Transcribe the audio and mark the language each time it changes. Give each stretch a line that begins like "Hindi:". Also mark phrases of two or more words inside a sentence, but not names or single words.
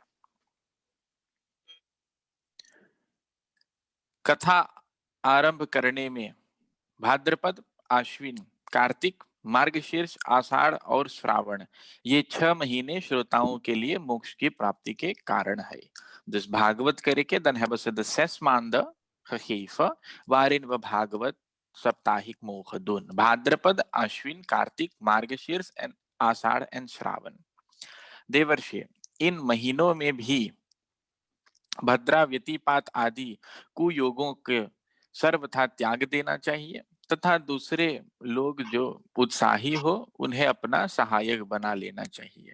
Hindi: कथा आरंभ करने में भाद्रपद, आश्विन, कार्तिक, मार्गशीर्ष, आषाढ़ और श्रावण ये 6 महीने श्रोताओं के लिए मोक्ष की प्राप्ति के कारण है.
Dutch: Dus Bhagavad kerken, dan hebben ze de 6 maanden gegeven waarin we Bhagavad saptahic mogen doen. Bhadrapad, Ashwin, Kartik, Margashirsh en Ashadh en Shravan.
Hindi: देवर्षि, इन महीनों में भी भद्रा, व्यतिपात आदि कुयोगों के सर्वथा त्याग देना चाहिए तथा दूसरे लोग जो उत्साही हो उन्हें अपना सहायक बना लेना चाहिए.